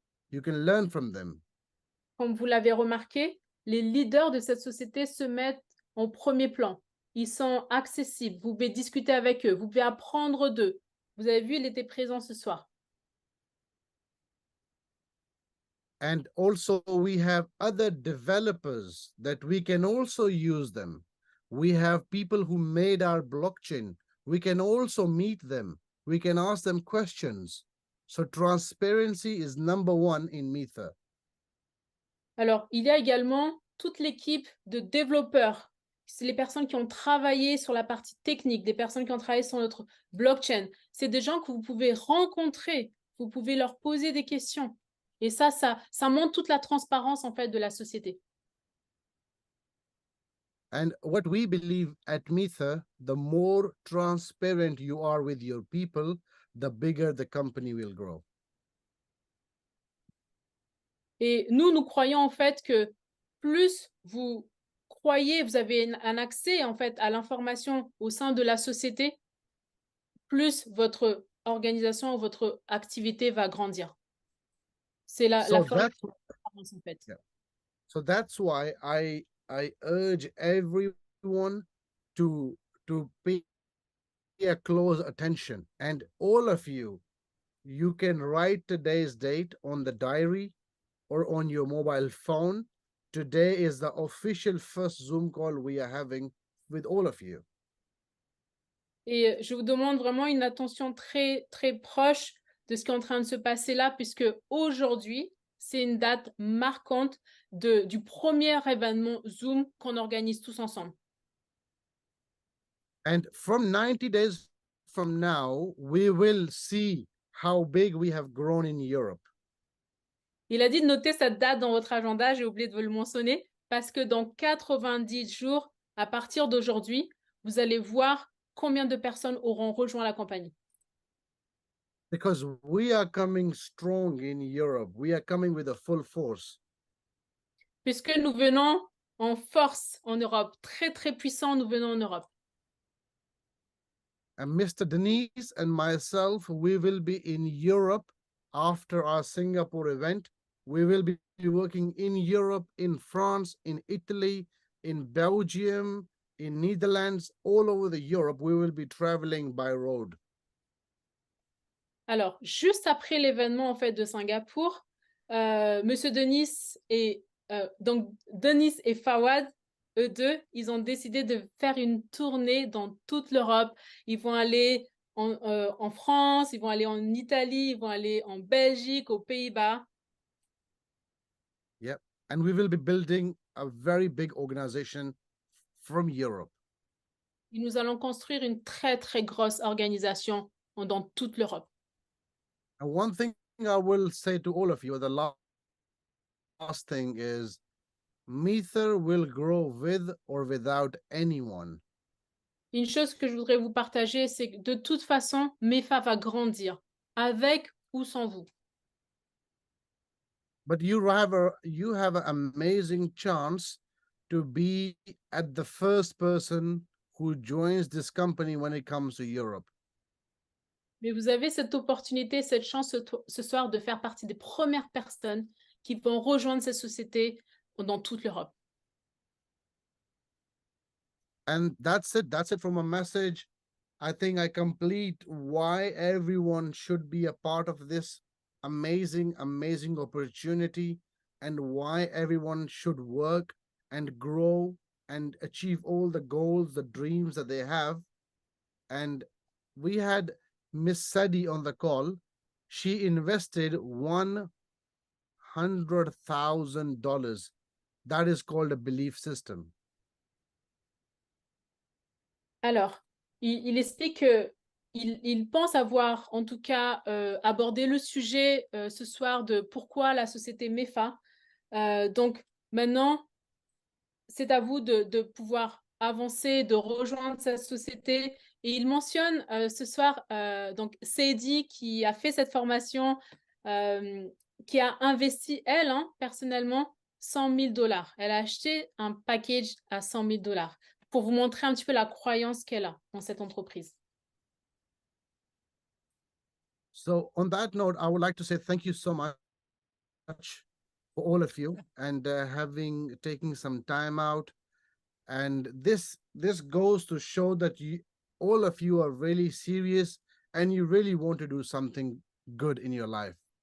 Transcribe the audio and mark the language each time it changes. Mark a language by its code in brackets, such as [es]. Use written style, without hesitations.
[en] You can learn from them. [fr] Comme vous l'avez remarqué, les leaders de cette société se mettent en premier plan. Ils sont accessibles. Vous pouvez discuter avec eux. Vous pouvez apprendre d'eux. Vous avez vu, il était présent ce soir. [en] And also we have other developers that we can also use them. We have people who made our blockchain. We can also meet them. We can ask them questions. So transparency is number one in Mether. [fr] Alors, il y a également toute l'équipe de développeurs. C'est les personnes qui ont travaillé sur la partie technique, des personnes qui ont travaillé sur notre blockchain. C'est des gens que vous pouvez rencontrer. Vous pouvez leur poser des questions. Et ça montre toute la transparence, en fait, de la société. [en] And what we believe at Mether, the more transparent you are with your people, the bigger the company will grow. [fr] Et nous croyons, en fait, que plus vous croyez, vous avez un accès, en fait, à l'information au sein de la société, plus votre organisation ou votre activité va grandir. C'est la force de la transparence, en fait. [en] Yeah. So that's why I urge everyone to pay a close attention. And all of you, you can write today's date on the diary or on your mobile phone. Today is the official first Zoom call we are having with all of you. [fr] Et je vous demande vraiment une attention très, très proche de ce qui est en train de se passer là, puisque aujourd'hui, c'est une date marquante du premier événement Zoom qu'on organise tous ensemble. [en] And from 90 days from now, we will see how big we have grown in Europe. [fr] Il a dit de noter cette date dans votre agenda, j'ai oublié de vous le mentionner, parce que dans 90 jours, à partir d'aujourd'hui, vous allez voir combien de personnes auront rejoint la compagnie. [en] Because we are coming strong in Europe. We are coming with a full force. [fr] Puisque nous venons en force en Europe, très très puissants, nous venons en Europe. [en] And Mr. Denise and myself, we will be in Europe after our Singapore event. We will be working in Europe, in France, in Italy, in Belgium, in Netherlands, all over the Europe. We will be traveling by road. [fr] Alors, juste après l'événement en fait de Singapour, Monsieur Denis et donc Denis et Fawad, eux deux, ils ont décidé de faire une tournée dans toute l'Europe. Ils vont aller en France, ils vont aller en Italie, ils vont aller en Belgique, aux Pays-Bas. [en] Yep. And we will be building a very big organization from Europe. [fr] Et nous allons construire une très très grosse organisation dans toute l'Europe. [en] And one thing I will say to all of you, the last thing is, Meter will grow with or without anyone. [fr] Une chose que je voudrais vous partager, c'est que de toute façon, MEFA va grandir, avec ou sans vous. [en] But you have an amazing chance to be at the first person who joins this company when it comes to Europe. [fr] Mais vous avez cette opportunité, cette chance ce soir de faire partie des premières personnes qui vont rejoindre cette société dans toute l'Europe. [en] And that's it from a message. I think I complete why everyone should be a part of this amazing opportunity, and why everyone should work and grow and achieve all the goals, the dreams that they have. And we had Miss Sadie on the call. She invested $100,000. That is called a belief system. [fr] Alors, il explique qu'il pense avoir, en tout cas, abordé le sujet ce soir de pourquoi la société MEFA. Donc, maintenant, c'est à vous de pouvoir avancer, de rejoindre cette société. Et il mentionne ce soir donc Sadie qui a fait cette formation, qui a investi, elle, personnellement, $100,000. Elle a acheté un package à $100,000 pour vous montrer un petit peu la croyance qu'elle a dans cette entreprise. [en] So on that note, I would like to say thank you so much for all of you, and having taken some time out. And this goes to show that all of you are really serious and you really want to do something good in your life.